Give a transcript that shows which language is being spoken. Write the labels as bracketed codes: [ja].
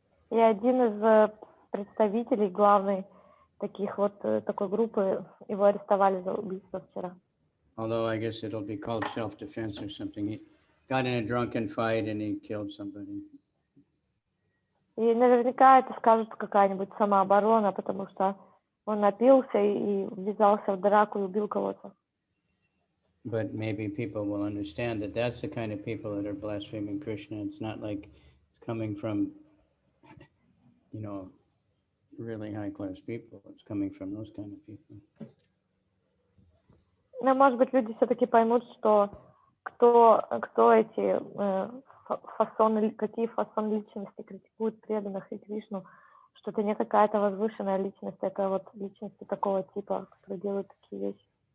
[ru] И один из представителей главной такой группы, его арестовали за убийство вчера. [en] Although I guess it'll be called self-defense or something. He got in a drunken fight and he killed somebody. [ru] И наверняка это скажут какая-нибудь самооборона, потому что он напился и ввязался в драку и убил кого-то. [en] But maybe people will understand that that's the kind of people that are blaspheming Krishna. It's not like it's coming from, you know, really high-class people. It's coming from those kind of people. [ru] Но, может быть, люди все-таки поймут, что кто эти фасоны, какие фасоны личности критикуют преданных и Кришну, что это не какая-то возвышенная личность, это вот личности такого типа, которые делают такие вещи.